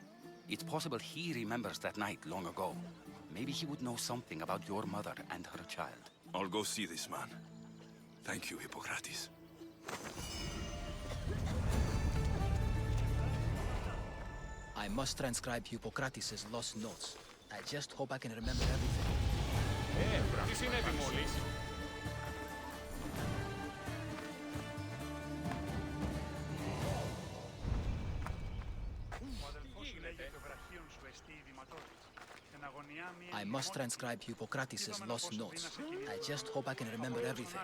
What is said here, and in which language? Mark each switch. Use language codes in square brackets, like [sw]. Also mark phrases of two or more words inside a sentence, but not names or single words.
[en] It's possible he remembers that night long ago. Maybe he would know something about your mother and her child. I'll go see this man. Thank you, Hippocrates. I must transcribe Hippocrates' lost notes. I just hope I can remember everything. [el] Τι συνέβη μόλις? [en] I must transcribe Hippocrates' lost notes. I just hope I can remember everything.